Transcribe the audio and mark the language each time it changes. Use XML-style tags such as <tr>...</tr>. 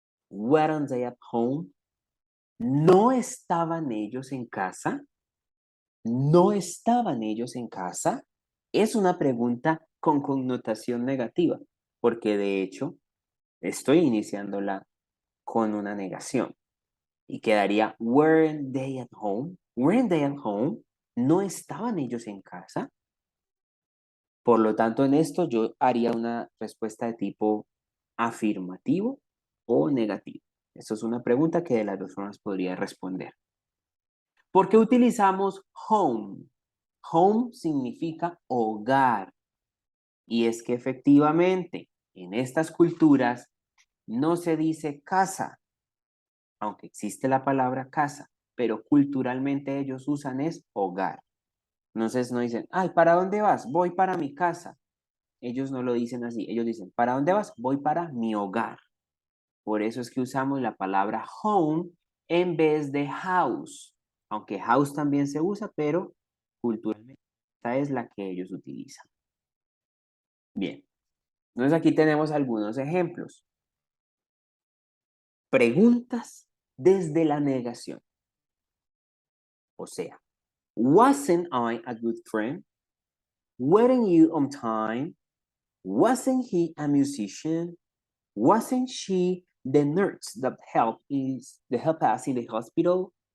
<en>Weren't they at home?</en> <es>¿No estaban ellos en casa? ¿No estaban ellos en casa? Es una pregunta con connotación negativa, porque de hecho estoy iniciándola con una negación. Y quedaría,</es> <en>weren't they at home? Weren't they at home?</en> <es>¿No estaban ellos en casa? Por lo tanto, en esto yo haría una respuesta de tipo afirmativo o negativo. Esto es una pregunta que de las dos formas podría responder. ¿Por qué utilizamos home? Home significa hogar. Y es que efectivamente en estas culturas no se dice casa, aunque existe la palabra casa, pero culturalmente ellos usan es hogar. Entonces no dicen, ay, ¿para dónde vas? Voy para mi casa. Ellos no lo dicen así, ellos dicen, ¿para dónde vas? Voy para mi hogar. Por eso es que usamos la palabra home en vez de house, aunque house también se usa, pero culturalmente esta es la que ellos utilizan. Bien, entonces aquí tenemos algunos ejemplos. Preguntas desde la negación. O sea,</es> <en>wasn't I a good friend? Weren't you on time? Wasn't he a musician? Wasn't she the nurse that helped us in the hospital?</en>